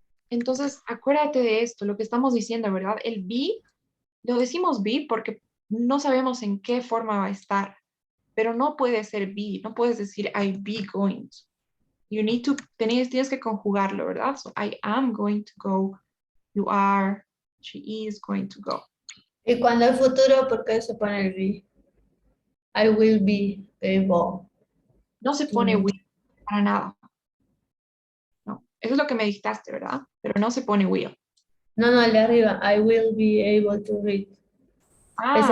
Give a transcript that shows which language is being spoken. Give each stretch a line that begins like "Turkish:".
Spanish: Entonces, acuérdate de esto, lo que estamos diciendo, ¿verdad? El be, lo decimos be porque no sabemos en qué forma va a estar, pero no puede ser be, no puedes decir
English: I be going to. You need to,
Spanish: tienes que conjugarlo, ¿verdad?
English: So, I am going to go, you are, she is going to go.
Spanish: Y cuando el futuro, ¿por qué se pone el be?
English: I will be able.
Spanish: No se pone will para nada. No, eso es lo que me dictaste, ¿verdad? Pero no se pone will. No, no, el de arriba.
English: I will be able to read.
Spanish: ¿Ese